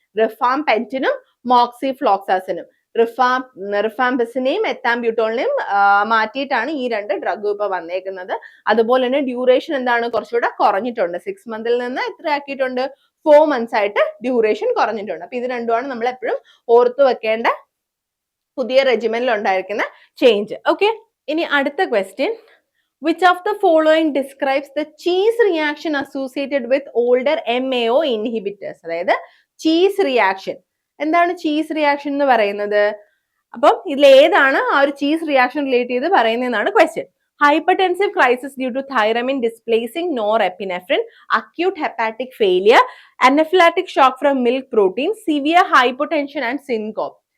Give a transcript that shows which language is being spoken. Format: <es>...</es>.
<ml>റിഫാംപെന്റിനും മോക്സിഫ്ലോക്സാസിനും. റിഫാംപിസിനെയും എത്താംബ്യൂട്ടോളിനെയും മാറ്റിയിട്ടാണ് ഈ രണ്ട് ഡ്രഗും ഇപ്പൊ വന്നേക്കുന്നത്. അതുപോലെ തന്നെ ഡ്യൂറേഷൻ എന്താണ്? കുറച്ചുകൂടെ കുറഞ്ഞിട്ടുണ്ട്. 6 months നിന്ന് എത്ര ആക്കിയിട്ടുണ്ട്? 4 months ആയിട്ട് ഡ്യൂറേഷൻ കുറഞ്ഞിട്ടുണ്ട്. അപ്പൊ ഇത് രണ്ടുമാണ് നമ്മൾ എപ്പോഴും ഓർത്തു വെക്കേണ്ട പുതിയ റെജിമെന്റിൽ ഉണ്ടായിരിക്കുന്ന ചേഞ്ച്. ഓക്കെ, ഇനി അടുത്ത question,</ml> <en>which of the following describes the cheese reaction associated with older MAO inhibitors?</en> <ml>അതായത് ചീസ് റിയാക്ഷൻ. എന്താണ് ചീസ് റിയാക്ഷൻ എന്ന് പറയുന്നത്? അപ്പം ഇതിൽ ഏതാണ് ആ ഒരു ചീസ് റിയാക്ഷൻ റിലേറ്റ് ചെയ്ത് പറയുന്നതെന്നാണ് question.</ml> <en>Hypertensive crisis due to tyramine displacing norepinephrine, acute hepatic failure, anaphylactic shock from milk protein, severe hypotension and syncope.</en>